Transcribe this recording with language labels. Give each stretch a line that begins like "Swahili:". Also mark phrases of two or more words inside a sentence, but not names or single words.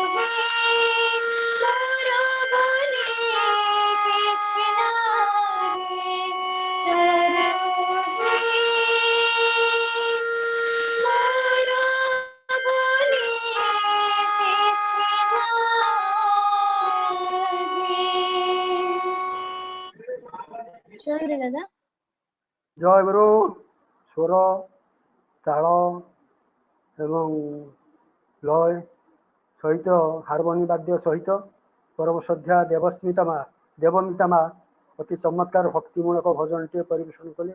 Odia: ମୋର ବନେ କିଛି ନାହିଁ ପ୍ରଭୁ ମୋର ବନେ କିଛି ନାହିଁ। ଜୟଗୁରୁ ଦାଦା। ଜୟ ଗୁରୁ। ସ୍ୱର, ତାଳ ଏବଂ ଲୟ ସହିତ ହାରମୋନି ବାଦ୍ୟ ସହିତ ପରମ ଶ୍ରଦ୍ଧା ଦେବମିତା ମା ଅତି ଚମତ୍କାର ଭକ୍ତିମୂଳକ ଭଜନଟିଏ ପରିବେଷଣ କଲେ।